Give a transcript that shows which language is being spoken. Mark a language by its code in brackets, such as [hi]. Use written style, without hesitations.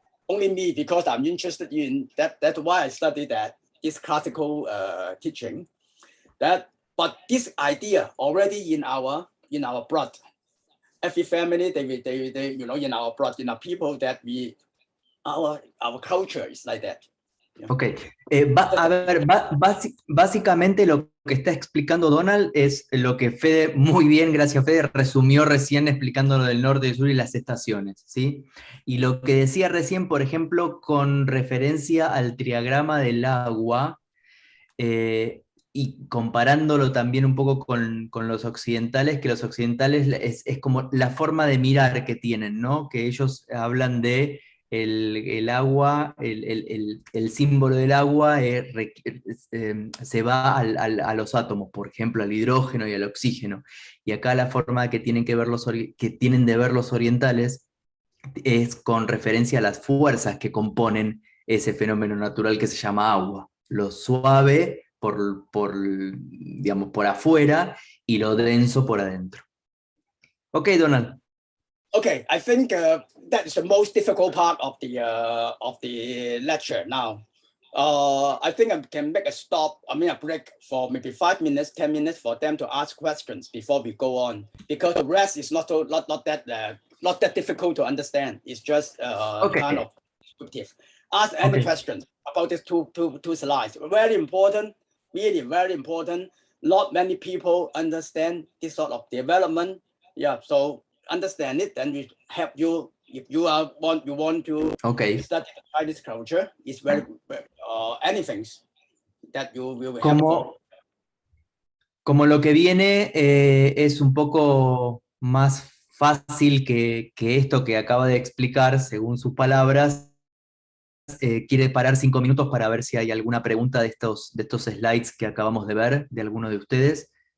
[en] Only me, because I'm interested in that. That's why I studied this classical teaching. But this idea already in our blood. Every family, they in our blood, in our people, that our culture is like that. [es] Ok, a ver, básicamente lo que está explicando Donald es lo que Fede, muy bien, gracias Fede, resumió recién explicando lo del norte y sur y las estaciones, ¿sí? Y lo que decía recién, por ejemplo, con referencia al triagrama del agua, y comparándolo también un poco con los occidentales, que los occidentales es como la forma de mirar que tienen, ¿no? Que ellos hablan de el agua, el símbolo del agua se va a los átomos, por ejemplo, al hidrógeno y al oxígeno. Y acá la forma que tienen de ver los orientales es con referencia a las fuerzas que componen ese fenómeno natural que se llama agua. Lo suave digamos, por afuera y lo denso por adentro. Ok, Donald. [en] Okay, I think that is the most difficult part of the lecture now. I think I can make a break for maybe 5 minutes, 10 minutes for them to ask questions before we go on, because the rest is not that difficult to understand. It's just kind of descriptive. Ask any questions about these two slides. Very important, really very important. Not many people understand this sort of development. Yeah, so understand it, then we help you. If you want to study the Chinese culture, it's very anything that you will help. [es] Como lo que viene es un poco más fácil que esto que acaba de explicar, según sus palabras, quiere parar 5 minutos para ver si hay alguna pregunta de estos slides que acabamos de ver, de alguno de ustedes.